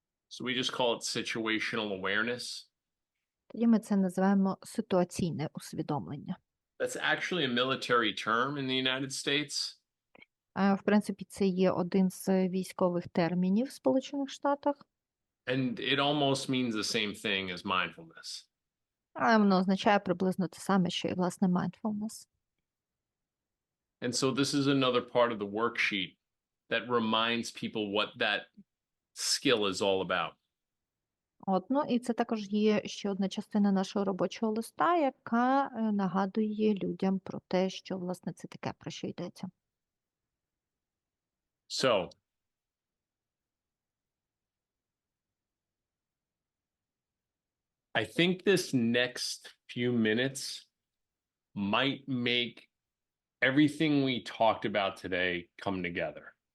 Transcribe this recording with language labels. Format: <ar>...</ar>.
<en>So we just call it situational awareness.</en> <uk>Тоді ми це називаємо ситуаційне усвідомлення.</uk> <en>That's actually a military term in the United States.</en> <uk>В принципі, це є один з військових термінів в Сполучених Штатах.</uk> <en>And it almost means the same thing as mindfulness.</en> <uk>Але воно означає приблизно те саме, що і, власне, mindfulness.</uk> <en>And so this is another part of the worksheet that reminds people what that skill is all about.</en> <uk>От, ну, і це також є ще одна частина нашого робочого листа, яка нагадує людям про те, що, власне, це таке, про що йдеться.</uk> <en>So I think this next few minutes might make everything we talked about today come together.</en>